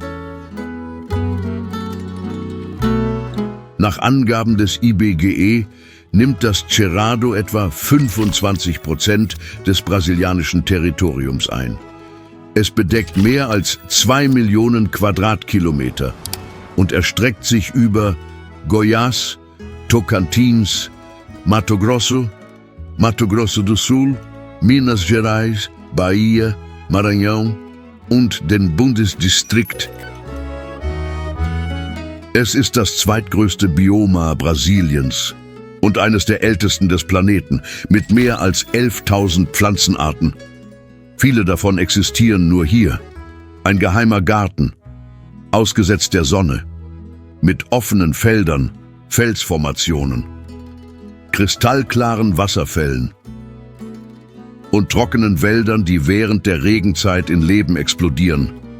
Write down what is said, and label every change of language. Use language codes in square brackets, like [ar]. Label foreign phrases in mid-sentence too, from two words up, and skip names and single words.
[de] Nach Angaben des IBGE nimmt das Cerrado etwa 25% des brasilianischen Territoriums ein. Es bedeckt mehr als 2 Millionen Quadratkilometer und erstreckt sich über Goiás, Tocantins, Mato Grosso do Sul, Minas Gerais, Bahia, Maranhão und den Bundesdistrikt. Es ist das zweitgrößte Bioma Brasiliens und eines der ältesten des Planeten, mit mehr als 11.000 Pflanzenarten. Viele davon existieren nur hier. Ein geheimer Garten, ausgesetzt der Sonne, mit offenen Feldern, Felsformationen, kristallklaren Wasserfällen und trockenen Wäldern, die während der Regenzeit in Leben explodieren.